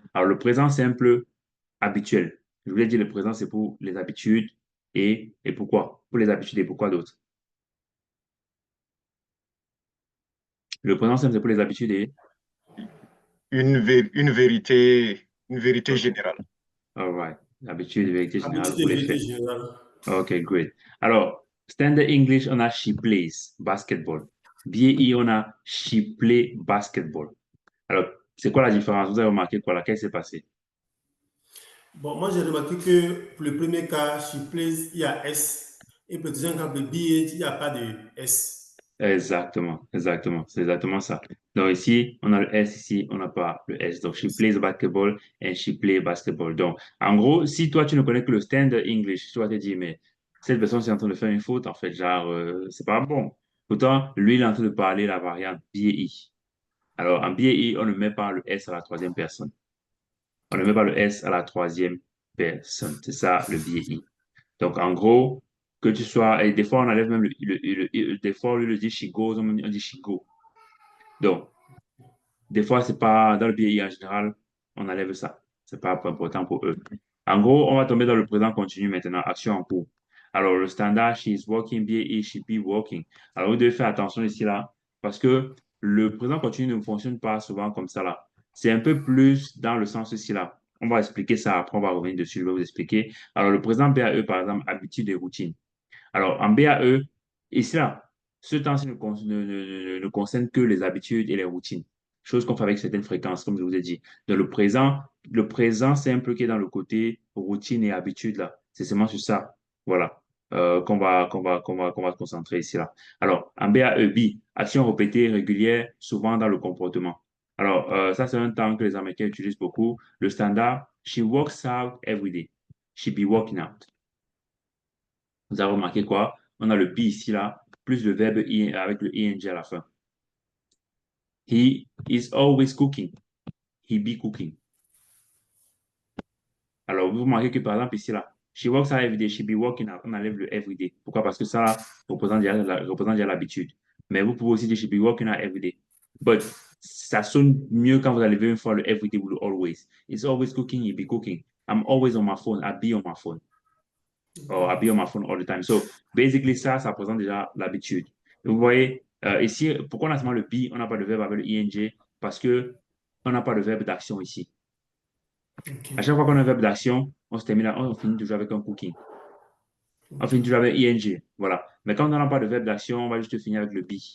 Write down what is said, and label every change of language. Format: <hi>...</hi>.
<fr>Alors, le présent simple habituel. Je voulais dire le présent, c'est pour les habitudes et pourquoi? Pour les habitudes et pourquoi d'autres? Le présent simple, c'est pour les habitudes et... Une vérité OK. générale.</fr> <en>All right.</en> <fr>L'habitude, vérité générale Habitude pour et les vérité faits. générale.</fr> <en>OK, great.</en> <fr>Alors, standard English, on a</fr> <en>she plays basketball.</en> <fr>BAE, on a</fr> <en>she play basketball.</en> <fr>Alors, c'est quoi la différence? Vous avez remarqué quoi là? Qu'est-ce qui s'est passé? Bon, moi j'ai remarqué que pour le premier cas,</fr> <en>she plays,</en> <fr>il y a S. Et pour le deuxième cas, le BH, il n'y a pas de S. Exactement, exactement. C'est exactement ça. Donc ici, on a le S, ici, on n'a pas le S. Donc,</fr> <en>she plays basketball and she play basketball.</en> <fr>Donc, en gros, si toi, tu ne connais que le standard English, tu vas te dire, mais cette personne, c'est en train de faire une faute, en fait, genre, c'est pas bon. Pourtant, lui, il est en train de parler la variante BI. Alors, en BI, on ne met pas le S à la troisième personne. On ne met pas le S à la troisième personne. C'est ça, le BI. Donc, en gros, que tu sois, et des fois, on enlève même des fois, au lieu de dire</fr> <en>she goes,</en> <fr>on dit</fr> <en>she go.</en> <fr>Donc, des fois, c'est pas dans le BI en général, on enlève ça. C'est pas important pour eux. En gros, on va tomber dans le présent continu maintenant, action en cours. Alors, le standard,</fr> <en>she is walking,</en> <fr>BI,</fr> <en>she be walking.</en> <fr>Alors, vous devez faire attention ici, là, parce que le présent continu ne fonctionne pas souvent comme ça, là. C'est un peu plus dans le sens ici, là. On va expliquer ça après, on va revenir dessus, je vais vous expliquer. Alors, le présent BAE, par exemple, habitude et routine. Alors, en BAE, ici, là, ce temps-ci ne concerne que les habitudes et les routines, chose qu'on fait avec certaines fréquences, comme je vous ai dit. Dans le présent simple qui est dans le côté routine et habitude, là, c'est seulement sur ça, voilà, qu'on va se concentrer ici, là. Alors, en BAE, B, action répétée, régulière, souvent dans le comportement. Alors, ça, c'est un temps que les Américains utilisent beaucoup. Le standard,</fr> <en>she works out every day. She be working out.</en> <fr>Vous avez remarqué quoi? On a le be ici, là, plus le verbe avec le ing à la fin.</fr> <en>He is always cooking. He be cooking.</en> <fr>Alors, vous remarquez que par exemple ici, là,</fr> <en>She works out every day. She be working out.</en> <fr>On enlève le</fr> <en>every day.</en> <fr>Pourquoi? Parce que ça représente déjà l'habitude. Mais vous pouvez aussi dire</fr> <en>she be working out every day.</en> <fr>But ça sonne mieux quand vous enlevez une fois le every day ou le always.</fr> <en>It's always cooking, you be cooking. I'm always on my phone. I be on my phone. Or I be on my phone all the time. So basically,</en> <fr>ça représente déjà l'habitude. Vous voyez, ici, pourquoi on a seulement le be, on n'a pas de verbe avec le ing? Parce que on n'a pas de verbe d'action ici. À chaque fois qu'on a un verbe d'action, on finit toujours avec un cooking. On finit toujours avec ing. Voilà. Mais quand on n'a pas de verbe d'action, on va juste finir avec le be.</fr>